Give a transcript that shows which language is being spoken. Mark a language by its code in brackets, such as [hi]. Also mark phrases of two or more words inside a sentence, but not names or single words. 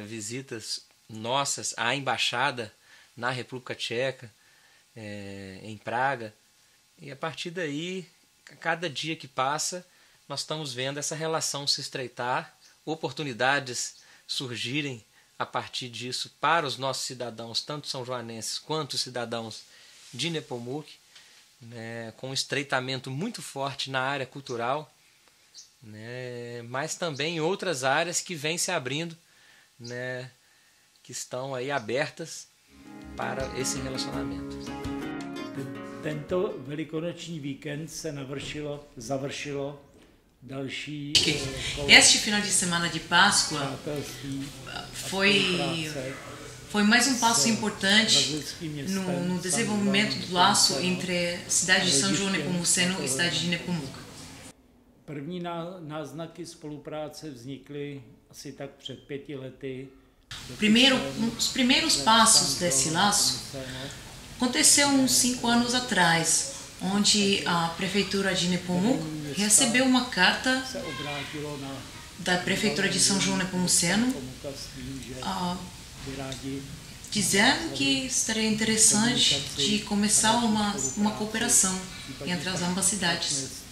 [pt] Visitas nossas à embaixada na República Tcheca, em Praga, e a partir daí, a cada dia que passa, nós estamos vendo essa relação se estreitar, oportunidades surgirem a partir disso para os nossos cidadãos, tanto são-joanenses quanto cidadãos de Nepomuk, né, com um estreitamento muito forte na área cultural, né, mas também em outras áreas que vêm se abrindo, né, que estão aí abertas para esse relacionamento. [cs] Tento velikonoční víkend se završilo další [pt] Este final de semana de Páscoa foi mais um passo importante no desenvolvimento do laço entre a cidade de São João Nepomuceno e a cidade de Nepomuk. [cs] První náznaky spolupráce vznikly asi tak před 5 lety. [pt] Os primeiros passos desse laço aconteceu uns 5 anos atrás, onde a prefeitura de Nepomuk recebeu uma carta da prefeitura de São João Nepomuceno dizendo que seria interessante de começar uma cooperação entre as ambas cidades.